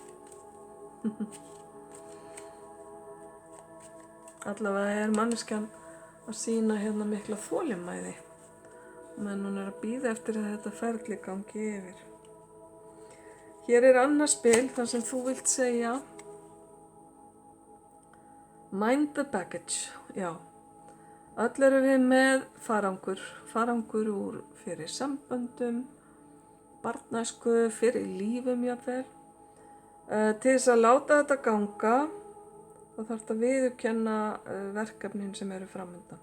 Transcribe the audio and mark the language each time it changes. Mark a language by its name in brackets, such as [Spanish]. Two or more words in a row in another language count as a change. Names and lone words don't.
[Icelandic] Allavega er manneskjan að sýna hérna mikla þolinmæði, menn hún er að bíða eftir að þetta ferli gangi yfir. Hér er annað spil þar sem þú vilt segja [English] mind the baggage, [Icelandic] já. Öll eru við með farangur úr fyrir samböndum, barnæsku, fyrir lífum jafnvel. Til þess að láta þetta ganga, þá þarftu að viðurkenna verkefnin sem eru framundan.